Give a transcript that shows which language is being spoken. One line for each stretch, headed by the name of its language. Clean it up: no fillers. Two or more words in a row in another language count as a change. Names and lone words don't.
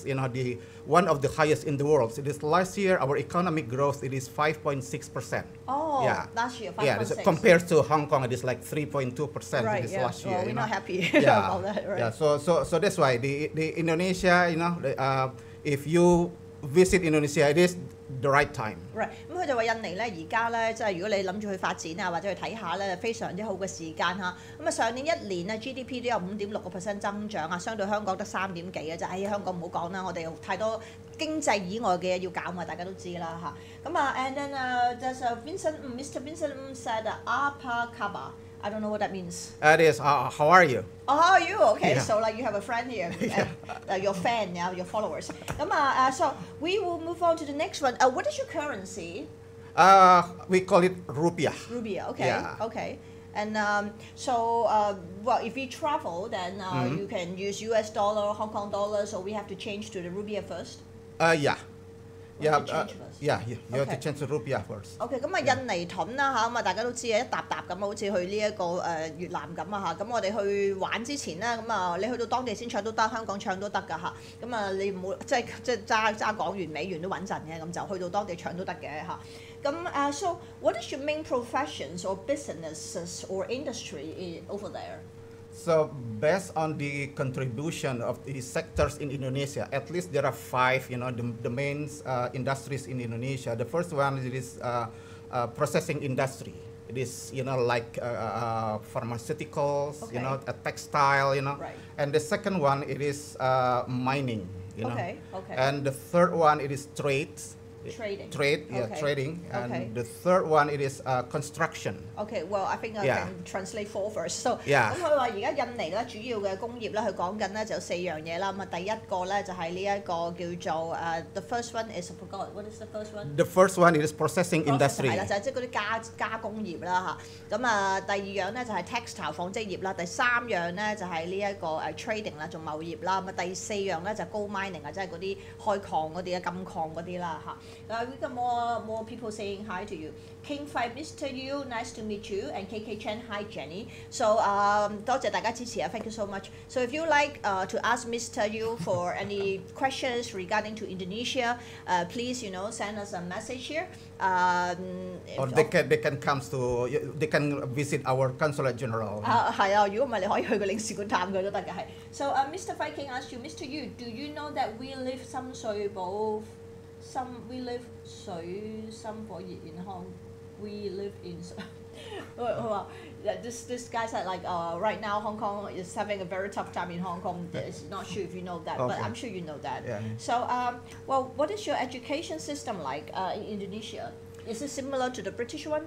English: The one of the highest in the world. It is last year our economic growth it is 5.6%. Oh, yeah. Last year 5.6. Yeah, compared to Hong Kong, it is like 3.2%. Right. This last year. Well, we're not happy Yeah. about that, right? Yeah. So that's why the Indonesia. If you visit Indonesia, it is the right time. Right，
Cantonese: 咁佢就話印尼咧而家咧，即係如果你諗住去發展啊，或者去睇下咧，非常之好嘅時間嚇。咁上年一年咧 GDP 都有5.6% 增長啊，相對香港得3.幾嘅啫。香港唔好講啦，我哋太多經濟以外嘅嘢要搞嘛，大家都知啦嚇。
English: and then there's Mr Vincent said Apakaba. I don't know what that means. It is. How are you? Oh, how are you? Okay, Yeah. so like you have a friend here, your fan now, your followers. So we will move on to the next one. What is your currency? We call it rupiah. Rupiah. Okay. Yeah. Okay. And well, if we travel, then you can use US dollar, Hong Kong dollar. So we have to change to the rupiah first. Yeah. You have to Okay. change to rupiah first.
Cantonese: OK， 印尼盾啦嚇，大家都知啊，一沓沓咁好似去呢一個越南咁啊嚇。咁我哋去玩之前咧，你去到當地先唱都得，香港唱都得㗎嚇。你唔好即係揸港元美元都穩陣嘅，咁就去到當地唱都得嘅嚇。
English: So what is your main professions or businesses or industry over there? So based on the contribution of the sectors in Indonesia, at least there are 5, the main industries in Indonesia. The first one is processing industry. It is, like pharmaceuticals, Okay. A textile, Right. And the second one, it is mining, Okay. And the third one, it is trades. trading. Trade, yeah, Okay. trading. And Okay. the third one it is construction. Okay, well I think I Yeah. can translate four first. So Yeah.
Cantonese: 咁佢話而家印尼咧主要嘅工業咧，佢講緊咧就有4樣嘢啦。咁啊第一個咧就係呢一個叫做
English: the first one is I forgot what is the first one? The first one is processing industry.
Cantonese: 係啦，就係即係嗰啲加工業啦嚇。咁啊第二樣咧就係 textile 紡織業啦。第三樣咧就係呢一個trading 啦，做貿易啦。咁啊第四樣咧就係
English: gold mining
Cantonese: 啊，即係嗰啲開礦嗰啲啊，金礦嗰啲啦嚇。
English: We got more people saying hi to you. King 5 Mr Yul, nice to meet you, and KK Chen, hi Jenny. So
Cantonese: 多謝大家支持啊
English: ，thank you so much. So if you like to ask Mr Yul for any questions regarding to Indonesia, please send us a message here. Or they can come to they can visit our consulate general.
Cantonese: 係啊，如果唔係你可以去個領事館探佢都得嘅係。
English: So Mr Viking asked you, Mr Yul, do you know that we live 深水埗 we live 水深火熱 in Hong we live in
Cantonese: 佢話
English: this guy said like right now Hong Kong is having a very tough time in Hong Kong. It's not sure if you know that, but Okay. I'm sure you know that. Yeah. So well, what is your education system like in Indonesia? Is it similar to the British one?